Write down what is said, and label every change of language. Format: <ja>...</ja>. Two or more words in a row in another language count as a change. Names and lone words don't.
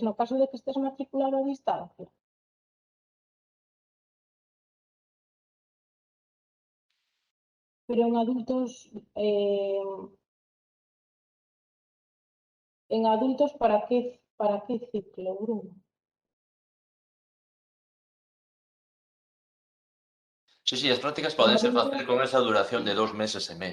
<gl>¿No caso de que estés matriculado a distancia?</gl> <es>Pero en adultos para qué ciclo,</es> <gl>Bruno? Sí, as prácticas podense facer con esa duración de 2 meses e medio.</gl>